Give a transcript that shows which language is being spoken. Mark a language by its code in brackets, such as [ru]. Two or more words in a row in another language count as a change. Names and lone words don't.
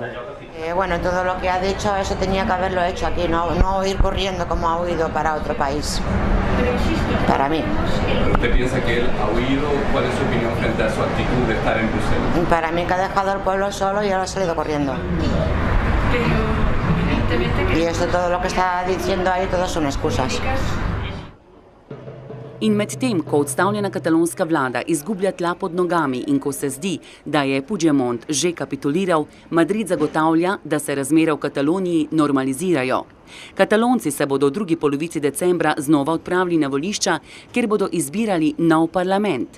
[es] Bueno, todo lo que ha dicho, eso tenía que haberlo hecho aquí, no ir corriendo como ha huido para otro país, para mí. ¿Usted piensa que él ha huido? ¿Cuál es su opinión frente a su actitud de estar en Bruselas? Para mí que ha dejado al pueblo solo y ahora ha salido corriendo. Y esto, todo lo que está diciendo ahí, todo son excusas. [sl] In medtem, ko odstavljena katalonska vlada izgublja tla pod nogami in ko se zdi, da je Puigdemont že kapituliral, Madrid zagotavlja, da se razmere v Kataloniji normalizirajo. Katalonci se bodo v drugi polovici decembra znova odpravili na volišča, kjer bodo izbirali nov parlament.